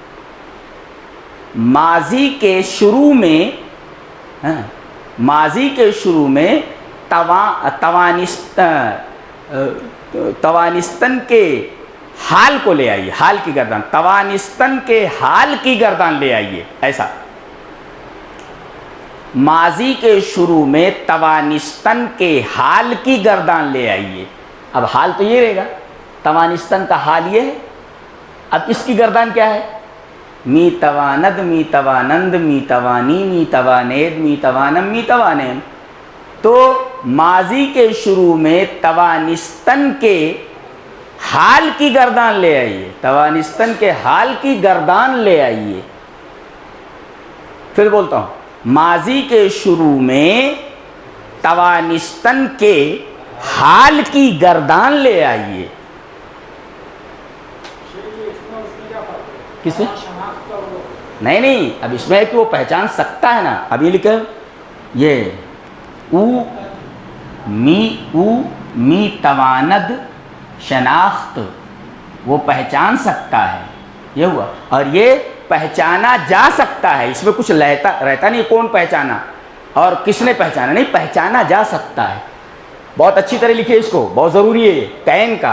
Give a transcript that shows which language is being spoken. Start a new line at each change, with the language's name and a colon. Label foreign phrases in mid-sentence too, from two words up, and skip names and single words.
Urdu: ماضی کے شروع میں، ماضی کے شروع میں توانستن کے حال کو لے آئیے، حال کی گردان، توانستن کے حال کی گردان لے آئیے. ایسا ماضی کے شروع میں توانستن کے حال کی گردان لے آئیے. اب حال تو یہ رہے گا، توانستن کا حال یہ ہے. اب اس کی گردان کیا ہے،
Persian: می تواند، می توانند، می توانی، می توانید، می توانم، می توانیم.
Urdu: تو ماضی کے شروع میں توانستن کے حال کی گردان لے آئیے، توانستن کے حال کی گردان لے آئیے. پھر بولتا ہوں، ماضی کے شروع میں توانستن کے حال کی گردان لے آئیے. کس میں؟ نہیں، اب اس میں ہے کہ وہ پہچان سکتا ہے نا. اب یہ لکھے یہ
Persian: او می تواند شناخت،
Urdu: وہ پہچان سکتا ہے، یہ ہوا. اور یہ پہچانا جا سکتا ہے، اس میں کچھ رہتا نہیں کون پہچانا اور کس نے پہچانا، نہیں، پہچانا جا سکتا ہے. بہت اچھی طرح لکھیے اس کو، بہت ضروری ہے یہ کین کا.